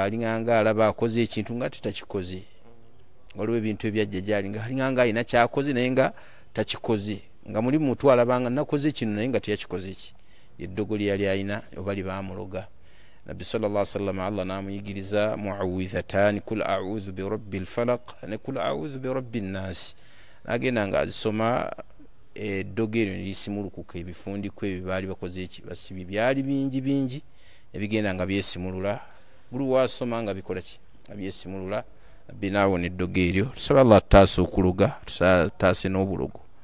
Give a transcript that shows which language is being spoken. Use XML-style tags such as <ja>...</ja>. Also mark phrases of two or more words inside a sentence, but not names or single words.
<lg>alinganga alaba akoze ekintu nga tetakikoze waliwo ebintu ebyajja gyali nga alinganga alina kyakoze naye nga takikoze nga muli muntu alabanga nakoze kino naye nga teyakikoze ki eddogo lyali alina oba libaamuloga nabbi</lg> <ar>صلى الله عليه وسلم</ar> <lg>Allah namuyigiriza</lg> <ar>المعوذتان قل أعوذ برب الفلق</ar> <lg>ne</lg> <ar>قل أعوذ برب الناس</ar> <lg>agenda nga azisoma eddogo eryo lisimulukuka ebifundiko ebyo baali bakoze eki basibi byali bingi ebigenda nga byesimulula buli wasoma nga bikola ki nga byesimulula nabbi naawona eddogo eryo tusaba Allah taasa okuluga taase n'obulogo.</lg>